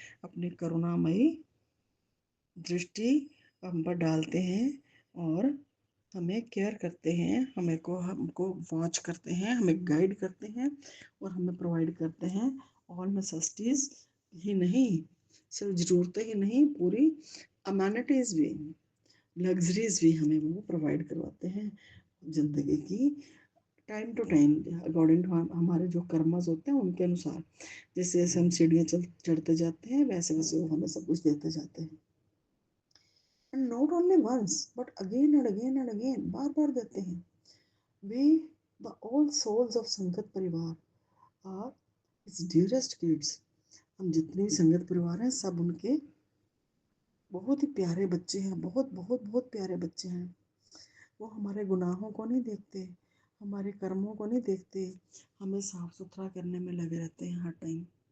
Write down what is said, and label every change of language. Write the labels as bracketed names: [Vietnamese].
[Hindi] अपनी करुणामयी दृष्टि हम पर डालते हैं और हमें केयर करते हैं, हमको वॉच करते हैं, हमें गाइड करते हैं और हमें प्रोवाइड करते हैं [English] all necessities [Hindi] ही नहीं, सिर्फ ज़रूरतें ही नहीं, पूरी अमेनिटीज़ भी, लग्जरीज भी हमें वो प्रोवाइड करवाते हैं ज़िंदगी की [English] time to time, according to [Hindi] हमारे जो कर्मस होते हैं उनके अनुसार। जैसे जैसे हम सीढ़ियाँ चढ़ते जाते हैं वैसे वैसे वो हमें सब कुछ देते जाते हैं। [English] And not only once, but again and again and again, [Hindi] बार बार देते हैं। [English] We, the all souls of Sangat Parivar are its dearest kids। [Hindi] हम जितने भी संगत परिवार हैं सब उनके बहुत ही प्यारे बच्चे हैं, बहुत बहुत बहुत प्यारे बच्चे हैं। वो हमारे गुनाहों को नहीं देखते, हमारे कर्मों को नहीं देखते, हमें साफ सुथरा करने में लगे रहते हैं हर टाइम।